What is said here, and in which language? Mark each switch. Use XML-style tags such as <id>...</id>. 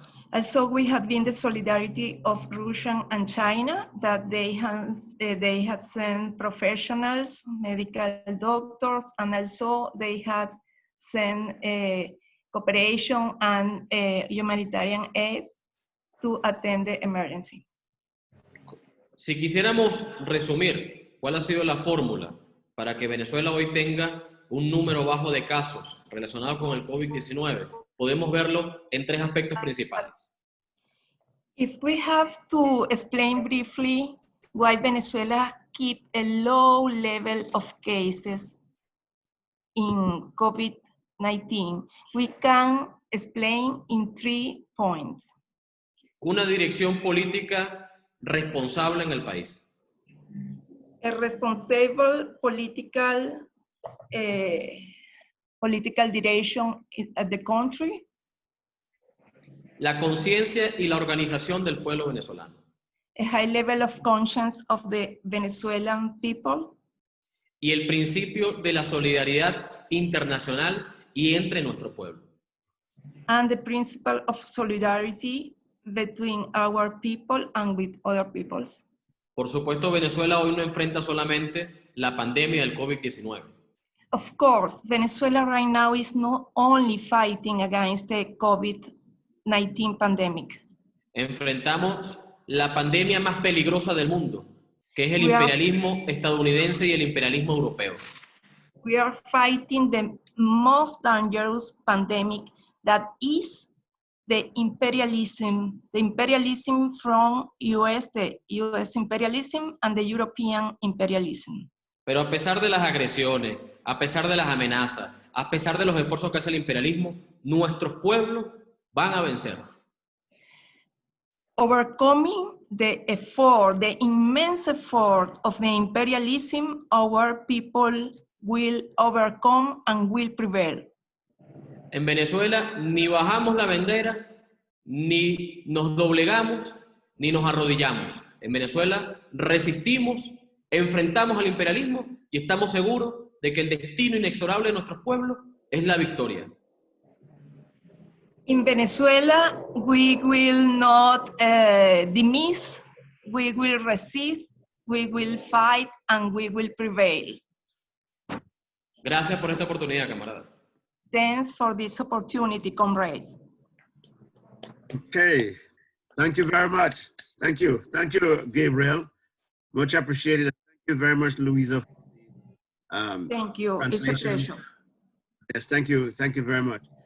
<en>Also, we have been the solidarity of Russia and China, that they had sent professionals, medical doctors, and also they had sent cooperation and humanitarian aid to attend the emergency.</en> <es>Si quisiéramos resumir cuál ha sido la fórmula para que Venezuela hoy tenga un número bajo de casos relacionados con el COVID-19, podemos verlo en 3 aspectos principales.</es> <en>If we have to explain briefly why Venezuela keep a low level of cases in COVID-19. We can explain in 3 points.</en> <es>Una dirección política responsable en el país.</es> <en>A responsible political direction at the country.</en> <es>La conciencia y la organización del pueblo venezolano.</es> <en>A high level of conscience of the Venezuelan people.</en> <es>Y el principio de la solidaridad internacional y entre nuestro pueblo.</es> <en>And the principle of solidarity between our people and with other peoples.</en> <es>Por supuesto, Venezuela hoy no enfrenta solamente la pandemia del COVID-19.</es> <en>Of course, Venezuela right now is not only fighting against the COVID-19 pandemic.</en> <es>Enfrentamos la pandemia más peligrosa del mundo, que es el</es> <en>We are-</en> <es>imperialismo estadounidense y el imperialismo europeo.</es> <en>We are fighting the most dangerous pandemic that is the imperialism from US, the US imperialism and the European imperialism.</en> <es>Pero a pesar de las agresiones, a pesar de las amenazas, a pesar de los esfuerzos que hace el imperialismo, nuestros pueblos van a vencer.</es> <en>Overcoming the effort, the immense effort of the imperialism, our people will overcome and will prevail.</en> <es>En Venezuela ni bajamos la bandera, ni nos doblegamos, ni nos arrodillamos. En Venezuela resistimos, enfrentamos al imperialismo y estamos seguros de que el destino inexorable de nuestros pueblos es la victoria.</es> <en>In Venezuela, we will not dismiss, we will resist, we will fight, and we will prevail.</en> <es>Gracias por esta oportunidad, camarada.</es> <en>Thanks for this opportunity, comrades. Okay, thank you very much. Thank you, Gabriel. Much appreciated. Thank you very much, Louisa. Thank you. It's a Translation. pleasure. Yes, thank you very much.</en>